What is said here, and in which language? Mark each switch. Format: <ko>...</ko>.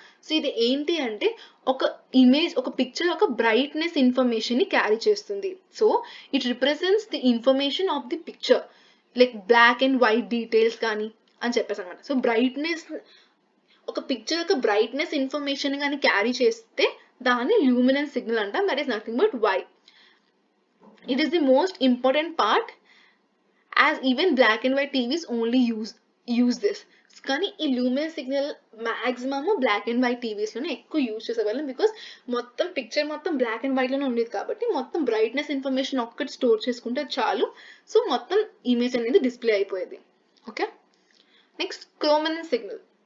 <te>So ఇది ఏంటి అంటే ఒక ఇమేజ్, ఒక పిక్చర్ ఒక బ్రైట్నెస్ ఇన్ఫర్మేషన్ ని క్యారీ చేస్తుంది.</te> <en>so it represents the information of the picture, like black and white details</en> <te>కానీ అని చెప్పేసి అనమాట. సో బ్రైట్నెస్, ఒక పిక్చర్ యొక్క బ్రైట్నెస్ ఇన్ఫర్మేషన్ కానీ క్యారీ చేస్తే దాన్ని ల్యూమినెన్స్ సిగ్నల్ అంటాం.</te> <en>That is nothing but Y. It is the most important part, as even black and white TVs only use this.</en> <te>కానీ ఈ luminance signal maximum black and white TVs లోనే ఎక్కువ use చేసేవాళ్ళం, because మొత్తం picture మొత్తం black and white లోనే ఉండేది కాబట్టి మొత్తం బ్రైట్నెస్ ఇన్ఫర్మేషన్ ఒక్కటి స్టోర్ చేసుకుంటే చాలు. సో మొత్తం ఇమేజ్ అనేది డిస్ప్లే అయిపోయేది.</te> <en>Okay, next chrominance signal.</en>